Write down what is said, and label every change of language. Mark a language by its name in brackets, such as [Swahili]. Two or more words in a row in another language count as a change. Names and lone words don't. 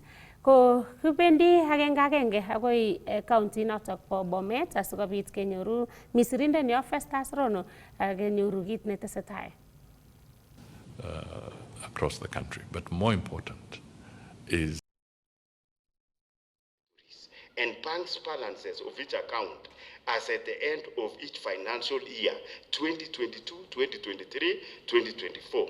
[Kalenjin] Ko kibendi agenge akoi county notok bo Bomet asikobit kenyoru misirindenyo Festus Rono kenyoru kit netesetai. [English] Across the country, but more important is and banks balances of each account as at the end of each financial year 2022, 2023, 2024.